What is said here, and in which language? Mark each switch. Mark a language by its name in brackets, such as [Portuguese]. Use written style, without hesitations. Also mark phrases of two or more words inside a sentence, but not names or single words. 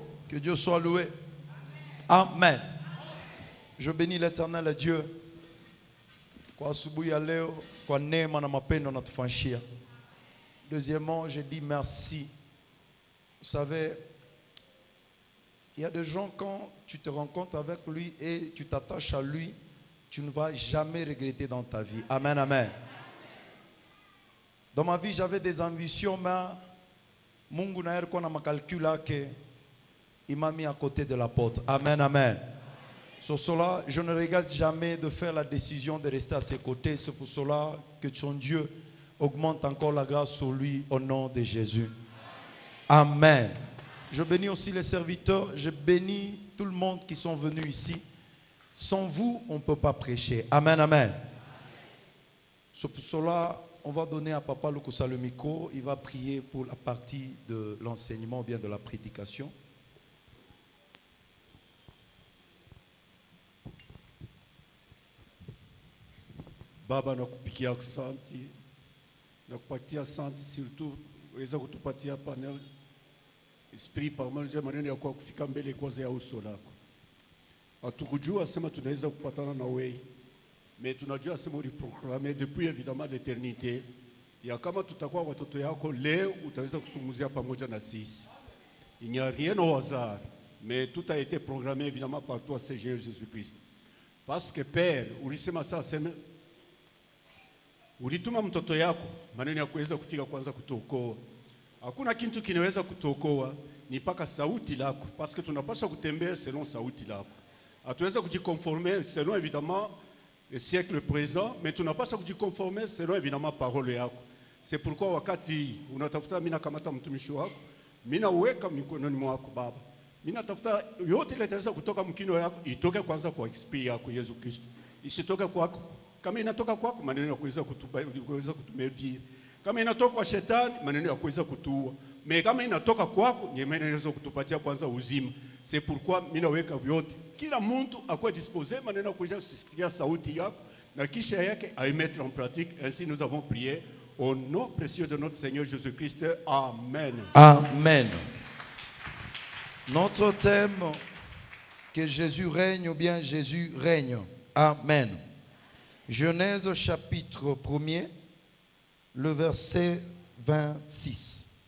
[French] Que Dieu soit loué. Amen. Je bénis l'Éternel à Dieu. [Swahili] Kwa asubuhi ya leo, kwa neema na mapendo natufanyia. [French] Deuxièmement, je dis merci. Vous savez, il y a des gens, quand tu te rencontres avec lui et tu t'attaches à lui, tu ne vas jamais regretter dans ta vie. Amen, amen. Dans ma vie, j'avais des ambitions, mais [Swahili] Mungu na yalikuwa na makalkula yake, [French] il m'a mis à côté de la porte. Amen, amen. Sur cela, je ne regrette jamais de faire la décision de rester à ses côtés. C'est pour cela que ton Dieu augmente encore la grâce sur lui au nom de Jésus. Amen. Je bénis aussi les serviteurs. Je bénis tout le monde qui sont venus ici. Sans vous, on ne peut pas prêcher. Amen, amen. C'est pour cela, on va donner à Papa Lukusa le micro. Il va prier pour la partie de l'enseignement ou bien de la prédication. [Swahili] Baba, nakupikia asante, nakupatia asante surtout weza kutupatia [French] panel esprit [Swahili] pamoja maneno ya kwa kufika mbele kwanza ya uso lako. Hatukujua sema tunaweza kupatana na wewe, mais tunajua sema uliproclamer [French] depuis évidemment l'éternité [Swahili] ya kama tutakuwa watoto yako leo utaweza kusungumzia pamoja na sisi. [French] Il n'y a rien au hasard, mais tout a été programmé évidemment par toi Seigneur Jésus-Christ. Parce que Père, [Swahili] ulisema sasa ulituma mtoto yako maneno ya kuweza kufika kwanza kutuokoa. Hakuna kitu kinaweza kutuokoa ni paka sauti lako, [French] parce que [Swahili] tunapaswa kutembea selon sauti lako. Hatuweza kujiconformer [French] selon évidemment le siècle présent, [Swahili] mais tunapaswa kujiconformer [French] selon évidemment parole [Swahili] yako. [French] C'est pourquoi [Swahili] wakati unatafuta mimi nakamata mtumishi wako, mimi naweka mikononi mwako Baba. Mimi natafuta yote ile itaweza kutoka mkino yako itoke kwanza kwa esprit yako Yesu Kristo. Isitoke kwako. Kama inatoka kwako maneno ya kuweza kutumedia. Kama inatoka kwa shetani maneno ya kuweza kutuua. Mais kama inatoka kwako ni maneno ya kutupatia kwanza uzima. [French] C'est pourquoi [Swahili] mimi naweka vyote. Kila mtu akwe disposé maneno ya kuweza kusikia sauti yako na kisha yake [French] à mettre en pratique. Ainsi nous avons prié au nom précieux de notre Seigneur Jésus-Christ. Amen. Amen. Notre thème, que Jésus règne ou bien Jésus règne. Amen. Genèse chapitre 1er, le verset 26.